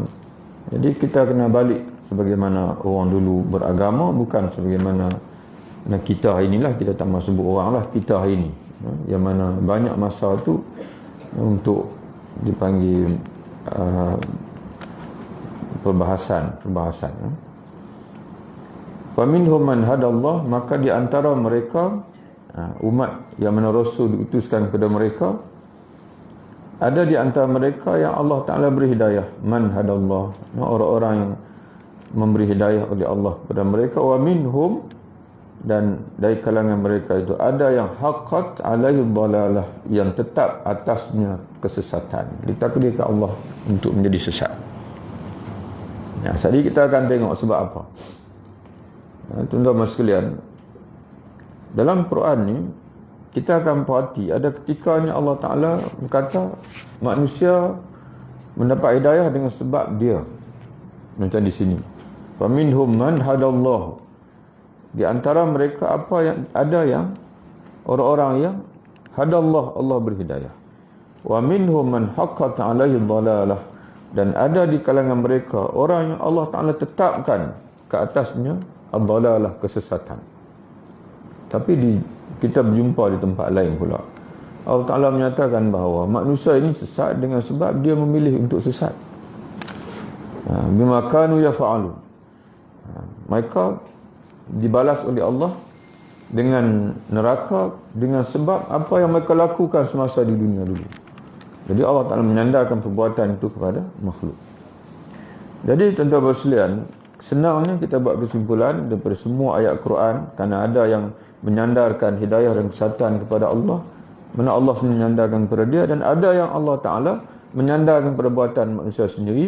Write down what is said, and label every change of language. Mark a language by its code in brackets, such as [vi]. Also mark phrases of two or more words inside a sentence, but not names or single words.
[ms] Jadi kita kena balik sebagaimana orang dulu beragama, bukan sebagaimana kita hari inilah. Kita tak mahu sebut orang lah, kita hari ini, yang mana banyak masa tu untuk dipanggil perbahasan. [ar] ومنهم من هدى الله, [ms] maka di antara mereka umat yang mana Rasul diutuskan kepada mereka, ada di antara mereka yang Allah Ta'ala beri hidayah. [ar] من هدى الله, [ms] orang-orang yang memberi hidayah oleh Allah kepada mereka. [ar] ومنهم, [ms] dan dari kalangan mereka itu ada yang [ar] حقت عليه ضلالة, [ms] yang tetap atasnya kesesatan, ditakdirkan Allah untuk menjadi sesat. Jadi kita akan tengok sebab apa. Tuan-tuan sekalian, dalam Quran ni kita akan perhati ada ketikanya Allah Ta'ala berkata manusia mendapat hidayah dengan sebab dia. Macam di sini, [ar] فمنهم من هداه الله, [ms] di antara mereka ada yang orang-orang yang hadallah, Allah berhidayah. [ar] ومنهم من حقت عليه ضلالة, [ms] dan ada di kalangan mereka orang yang Allah Ta'ala tetapkan ke atasnya ad-dalalah, kesesatan. Tapi kita berjumpa di tempat lain pula. Allah Ta'ala menyatakan bahawa manusia ini sesat dengan sebab dia memilih untuk sesat. [ar] بما كانوا يفعلون. [ms] Mereka dibalas oleh Allah dengan neraka dengan sebab apa yang mereka lakukan semasa di dunia dulu. Jadi Allah Ta'ala menyandarkan perbuatan itu kepada makhluk. Jadi tuan-tuan sekalian, senangnya kita buat kesimpulan daripada semua ayat Quran, kerana ada yang menyandarkan hidayah dan kesesatan kepada Allah, mana Allah menyandarkan kepada dia, dan ada yang Allah Ta'ala menyandarkan perbuatan manusia sendiri.